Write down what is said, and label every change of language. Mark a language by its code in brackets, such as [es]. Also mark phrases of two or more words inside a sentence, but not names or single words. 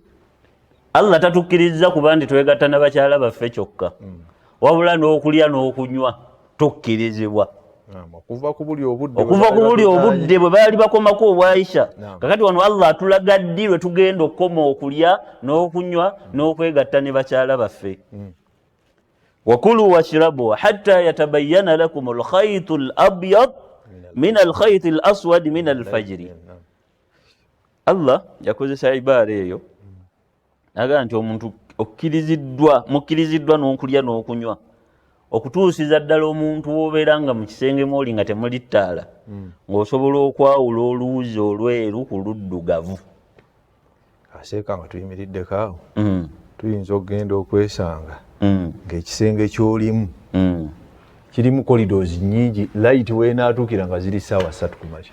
[lg] Allah tatukkiriza kuba nti twegatta na bakyala baffe kyokka, wabula n'okulya n'okunywa tukkirizibwa. Okuva ku buli obudde bwe baali bakomako obwayisha. Kakati wano Allah atulaga ddi lwe tugenda okukoma okulya n'okunywa n'okwegatta ne bakyala baffe. [ar] وكلوا واشربوا حتى يتبين لكم الخيط الأبيض من الخيط الأسود من الفجر. [lg] Allah yakozesa ibaara eyo aga nti omuntu mukkiriziddwa n'okulya n'okunywa okutuusiza ddala omuntu w'obeera nga mu kisenge mwoli nga temuli ttaala ng'osobola okwawula oluwuzi olweru ku luddugavu. Aseeka nga tuyimiriddeko awo tuyinza okugenda okwesanga ng'ekisenge ky'olimu kirimu corridors nyingi light weenaatuukira nga ziri ssaawa 3 kumakya.